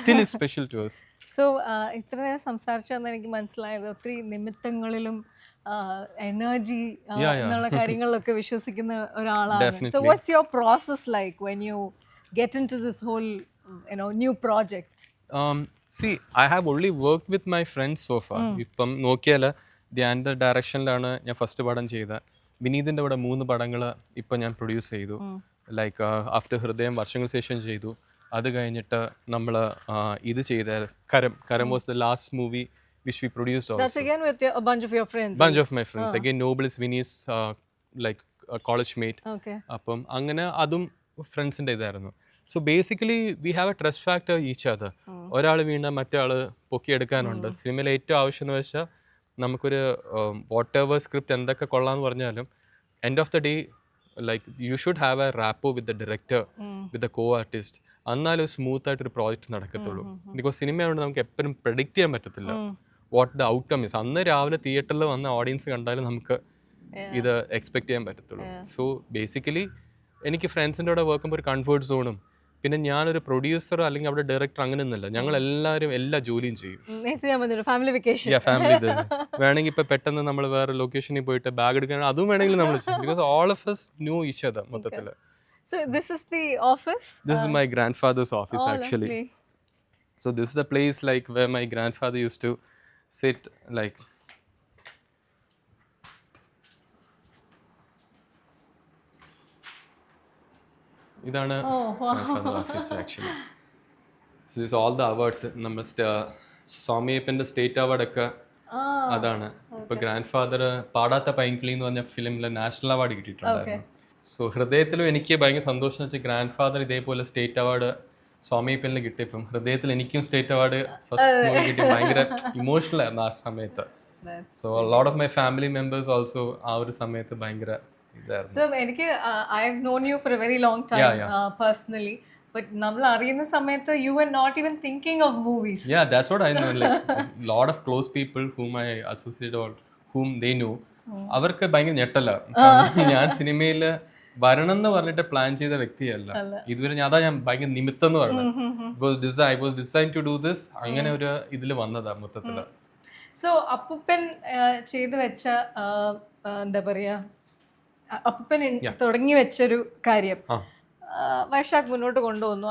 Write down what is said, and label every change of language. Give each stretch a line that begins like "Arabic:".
English: Still is special to us.
Malayalam: So ഇത്ര നേരം സംസാരിച്ചതെന്ന് എനിക്ക് മനസ്സിലായത് ഒത്തിരി നിമിത്തങ്ങളിലും എനർജി എന്നുള്ള കാര്യങ്ങളിലൊക്കെ വിശ്വസിക്കുന്ന ഒരാളാണ്.
English: So what's your process like when you get into this whole new project? See, I have only worked with my friends so far.
Malayalam: ഇപ്പം നോക്കിയാൽ ധ്യാൻ്റെ ഡയറക്ഷനിലാണ് ഞാൻ ഫസ്റ്റ് പടം ചെയ്തത്. വിനീതിൻ്റെ ഇവിടെ 3 പടങ്ങൾ ഇപ്പം ഞാൻ പ്രൊഡ്യൂസ് ചെയ്തു. ലൈക്ക് ആഫ്റ്റർ ഹൃദയം വർഷങ്ങൾക്ക് ശേഷം ചെയ്തു. അത് കഴിഞ്ഞിട്ട് നമ്മൾ ഇത് ചെയ്ത കരം
English: Was the last movie which we produced That's also. again with a bunch of your friends. Bunch of my friends. Again, Noble is Vinny's like a college mate. Okay.
Malayalam: അപ്പം അങ്ങനെ അതും ഫ്രണ്ട്സിൻ്റെ ഇതായിരുന്നു.
English: So basically we have a trust factor each other.
Malayalam: ഒരാൾ വീണ മറ്റേ ആൾ പൊക്കിയെടുക്കാനുണ്ട്. സിനിമയിൽ ഏറ്റവും ആവശ്യം എന്ന് വെച്ചാൽ നമുക്കൊരു വാട്ട് എവർ സ്ക്രിപ്റ്റ് എന്തൊക്കെ കൊള്ളാമെന്ന് പറഞ്ഞാലും
English: End of the day like you should have a rapport with the director with the co artist.
Malayalam: എന്നാലും സ്മൂത്ത് ആയിട്ടൊരു പ്രോജക്റ്റ് നടക്കത്തുള്ളൂ. ബിക്കോസ് സിനിമയായതുകൊണ്ട് നമുക്ക് എപ്പോഴും പ്രെഡിക്റ്റ് ചെയ്യാൻ പറ്റത്തില്ല
English: What the outcome is.
Malayalam: അന്ന് രാവിലെ തിയേറ്ററിൽ വന്ന ഓഡിയൻസ് കണ്ടാലും നമുക്ക് ഇത് എക്സ്പെക്ട് ചെയ്യാൻ പറ്റത്തുള്ളൂ. സോ ബേസിക്കലി എനിക്ക് ഫ്രണ്ട്സിൻ്റെ കൂടെ വർക്കുമ്പോൾ ഒരു കംഫർട്ട് സോണും, പിന്നെ ഞാനൊരു പ്രൊഡ്യൂസറോ അല്ലെങ്കിൽ അവിടെ ഡയറക്ടർ അങ്ങനെ ഒന്നുമില്ല. ഞങ്ങൾ എല്ലാവരും എല്ലാ ജോലിയും ചെയ്യും. Family vacation. ഫാമിലി വേണമെങ്കിൽ ഇപ്പം പെട്ടെന്ന് നമ്മൾ വേറെ ലൊക്കേഷനിൽ പോയിട്ട് ബാഗ് എടുക്കാൻ അതും വേണമെങ്കിൽ നമ്മൾ ചെയ്യും.
English: because all of us knew each other
Malayalam: മൊത്തത്തിൽ.
English: So this is the office? This is my grandfather's office actually. Lovely. So this is the place like where my grandfather used to sit like.
Malayalam: ഇതാണ്
English: grandfather office actually. So this is all the awards.
Malayalam: നമ്മൾ സ്വാമിയപ്പൻ്റെ state award ഒക്കെ അതാണ്. ഇപ്പൊ grand father പാടാത്ത പൈങ്കിളി എന്ന് പറഞ്ഞ ഫിലിമിൽ national award കിട്ടിയിട്ടുണ്ടായിരുന്നു. So ഹൃദയത്തിലും എനിക്ക് ഭയങ്കര സന്തോഷം വെച്ചാൽ ഗ്രാൻഡ് ഫാദർ ഇതേപോലെ സ്റ്റേറ്റ് അവാർഡ് സ്വാമിയപ്പനിൽ കിട്ടിയപ്പം ഹൃദയത്തിൽ എനിക്കും സ്റ്റേറ്റ് അവാർഡ് ഫസ്റ്റ് മൂവി കിട്ടി. ഭയങ്കര ഇമോഷണൽ ആയിരുന്നു ആ സമയത്ത്.
English: so lot of my family members also
Malayalam: ആ ഒരു സമയത്ത് ഭയങ്കര ഇതായിരുന്നു.
English: So എനിക്ക് I have known you for a very long time personally, but
Malayalam: നമ്മൾ അറിയുന്ന സമയത്ത്
English: you were not even thinking of movies. Yeah, that's what I know. Like lot of close people whom I associate or whom they know,
Malayalam: അവർക്ക് ഭയങ്കര ഞെട്ടല്ല. ഞാൻ സിനിമയിൽ വരണം എന്ന് പറഞ്ഞിട്ട് പ്ലാൻ ചെയ്ത വ്യക്തിയല്ല ഇതുവരെ. ഞാൻ ഭയങ്കര നിമിത്തം എന്ന് പറഞ്ഞത്
English: I was design to do this.
Malayalam: അങ്ങനെ ഒരു ഇതിൽ വന്നതാ മൊത്തത്തില്. സോ അപ്പൂപ്പൻ ചെയ്തു വെച്ച എന്താ പറയാ, അപ്പൂപ്പൻ തുടങ്ങി വെച്ചൊരു കാര്യം വൈശാഖ് മുന്നോട്ട് കൊണ്ടുവന്നു.